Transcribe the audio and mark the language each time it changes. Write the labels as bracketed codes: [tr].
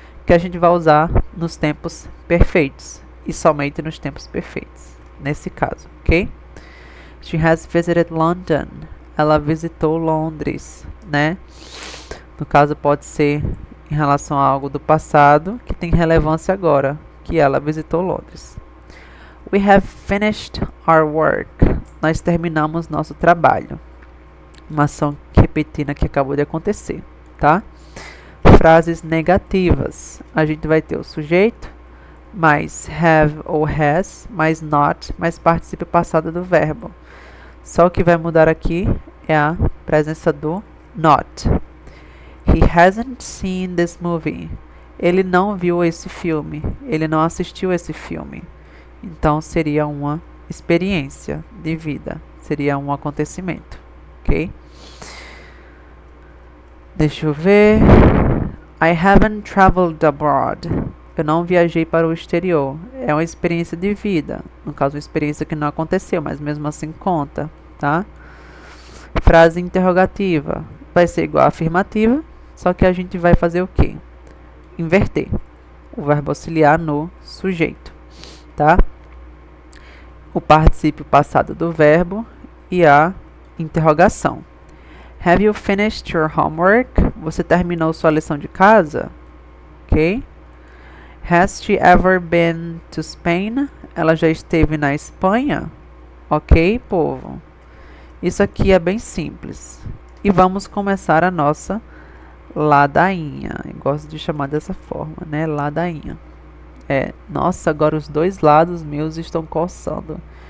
[pt] que a gente vai usar nos tempos perfeitos e somente nos tempos perfeitos, nesse caso, ok? [en] She has visited London. [pt] Ela visitou Londres, né? No caso, pode ser em relação a algo do passado que tem relevância agora, que ela visitou Londres. [en] We have finished our work. [pt] Nós terminamos nosso trabalho. Uma ação repetida que acabou de acontecer, tá? Frases negativas. A gente vai ter o sujeito, mais have ou has, mais not, mais particípio passado do verbo. Só o que vai mudar aqui é a presença do not. [en] He hasn't seen this movie. [pt] Ele não viu esse filme. Ele não assistiu esse filme. Então seria uma experiência de vida. Seria um acontecimento. Ok? Deixa eu ver. [en] I haven't traveled abroad. [pt] Eu não viajei para o exterior. É uma experiência de vida. No caso, uma experiência que não aconteceu, mas mesmo assim conta, tá? Frase interrogativa. Vai ser igual a afirmativa, só que a gente vai fazer o quê? Inverter o verbo auxiliar no sujeito, tá? O particípio passado do verbo e a interrogação. [en] Have you finished your homework? [pt] Você terminou sua lição de casa? Ok? [en] Has she ever been to Spain? [pt] Ela já esteve na Espanha? Ok, povo? Isso aqui é bem simples. E vamos começar a nossa ladainha. Eu gosto de chamar dessa forma, né? Ladainha. Nossa, agora os dois lados meus estão coçando.